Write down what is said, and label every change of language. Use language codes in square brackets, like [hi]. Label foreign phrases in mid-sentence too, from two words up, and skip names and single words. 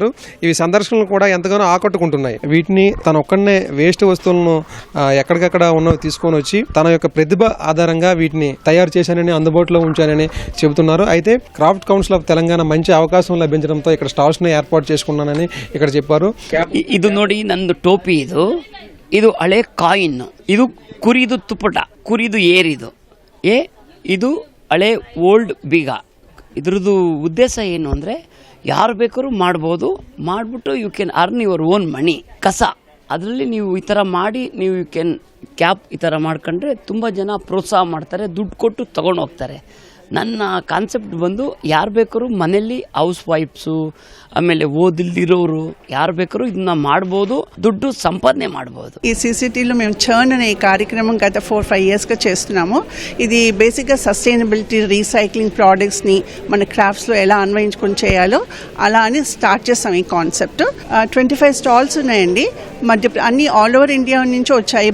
[te] ఇవి సందర్శకులను కూడా ఎంతగానో ఆకట్టుకుంటున్నాయి. వీటిని తన ఒక్కడనే వేస్ట్ వస్తువులను ఎక్కడికక్కడ ఉన్నవి తీసుకొని వచ్చి తన యొక్క ప్రతిభ ఆధారంగా వీటిని తయారు చేశానని, అందుబాటులో ఉంచానని చెబుతున్నారు. అయితే క్రాఫ్ట్ కౌన్సిల్ ఆఫ్ తెలంగాణ మంచి అవకాశం లభించడంతో ఇక్కడ స్టాల్స్ని ఏర్పాటు చేసుకున్నానని ఇక్కడ చెప్పారు. [kn] ಇದು ನೋಡಿ ನಂದು ಟೋಪಿ, ಇದು ಹಳೆ ಕಾಯಿನ್, ಇದು ಕುರಿದು ತುಪ್ಪಟ, ಕುರಿದು ಏರಿದು ಇದು ಹಳೆ ಓಲ್ಡ್ ಬೀಗ. ಇದ್ರದ್ದು ಉದ್ದೇಶ ಏನು ಅಂದರೆ ಯಾರು ಬೇಕಾದ್ರೂ ಮಾಡ್ಬೋದು, ಮಾಡಿಬಿಟ್ಟು [en] you can earn your own money. [kn] ಕಸ ಅದರಲ್ಲಿ ನೀವು ಈ ಥರ ಮಾಡಿ ನೀವು [en] you can cap [kn] ಈ ಥರ ಮಾಡ್ಕೊಂಡ್ರೆ ತುಂಬ ಜನ ಪ್ರೋತ್ಸಾಹ ಮಾಡ್ತಾರೆ, ದುಡ್ಡು ಕೊಟ್ಟು ತೊಗೊಂಡು ಹೋಗ್ತಾರೆ. ನನ್ನ ಕಾನ್ಸೆಪ್ಟ್ ಬಂದು ಯಾರು ಬೇಕಾದ್ರೂ ಮನೆಯಲ್ಲಿ [en] house wifes, [kn] ಆಮೇಲೆ ಓದಿಲ್ದಿರೋರು ಯಾರು ಬೆಕರು ಇದನ್ನ ಮಾಡಬಹುದು, ದುಡ್ಡು ಸಂಪಾದನ ಮಾಡಬಹುದು. [te] ఈ సిసిటీలో మేము చర్న్ అనే కార్యక్రమం గత 4-5 ఇయర్స్గా చేస్తున్నాము. ఇది బేసిక్గా సస్టైనబిలిటీ, రీసైక్లింగ్ ప్రోడక్ట్స్ని మన క్రాఫ్ట్స్లో ఎలా అన్వయించుకొని చేయాలో అలా అని స్టార్ట్ చేస్తాం ఈ కాన్సెప్ట్. 25 స్టాల్స్ ఉన్నాయండి. అన్ని [en] all over India [te] నుంచి వచ్చాయి.